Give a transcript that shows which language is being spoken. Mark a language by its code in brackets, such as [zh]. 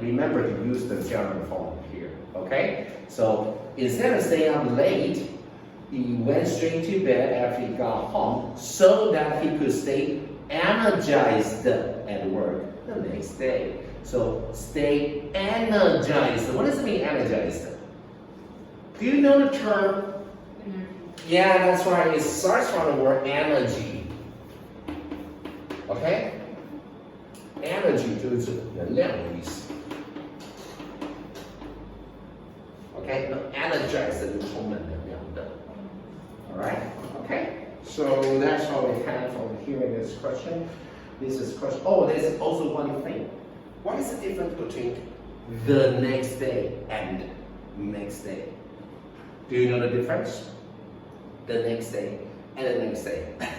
[en] Remember to use the general form here, okay? So instead of staying up late, he went straight to bed after he got home so that he could stay energized at work the next day. So stay energized. What does it mean, energized? Do you know the term? Yeah, that's right. It starts from the word energy. Okay? [zh] Energy 就是能量的意思。 Okay? Energized 就是充满能量的。 [en] Alright? Okay? So that's all we have from here in this question. This is question. Oh, there's also one thing. What is the difference between the next day and next day? Do you know the difference? The next day and the next day.